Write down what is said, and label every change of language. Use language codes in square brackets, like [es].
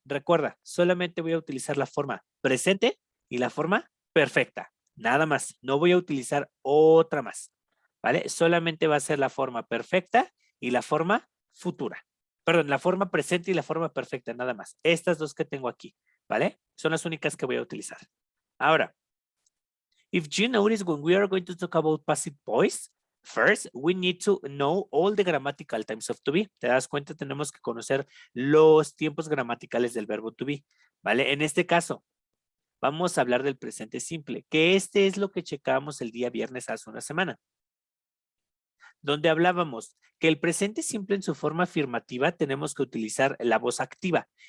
[es] Recuerda, solamente voy a utilizar la forma presente y la forma perfecta. Nada más. No voy a utilizar otra más. ¿Vale? Solamente va a ser la forma perfecta y la forma futura. Perdón, la forma presente y la forma perfecta, nada más. Estas dos que tengo aquí, ¿vale? Son las únicas que voy a utilizar. [en] Ahora, if you notice when we are going to talk about passive voice, first we need to know all the grammatical times of to be. [es] ¿Te das cuenta? Tenemos que conocer los tiempos gramaticales del verbo to be, ¿vale? En este caso, vamos a hablar del presente simple, que este es lo que checábamos el día viernes hace una semana, donde hablábamos que el presente simple en su forma afirmativa tenemos que utilizar la voz activa.